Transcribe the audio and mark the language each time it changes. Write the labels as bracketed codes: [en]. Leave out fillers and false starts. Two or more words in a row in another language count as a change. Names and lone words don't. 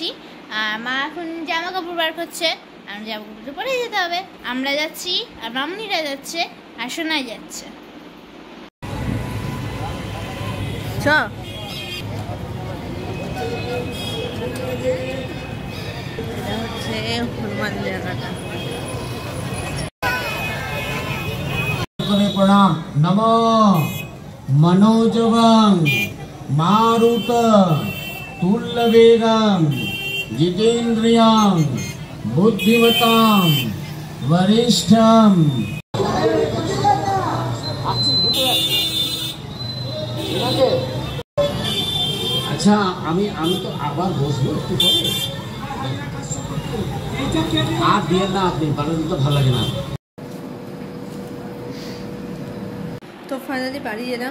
[bn] আর মা এখন জামা কাপড় বার করছে, আর জামা কাপড় তো পরেই যেতে হবে। আমরা যাচ্ছি, আর মামনিরা যাচ্ছে, আর সোনাই যাচ্ছে। এটা হচ্ছে হনুমান জায়গাটা। [sa] प्रणाम नमो मनोजवं मारुत तुल्यवेगं जितेन्द्रियं बुद्धिमतां वरिष्ठं। [bn] अच्छा আমি তো আবার বসবো একটু পরে। আর দিয়ে না, আপনি বানাতে তো ভালো লাগে না। তো ফাইনালি বাড়ি এলাম।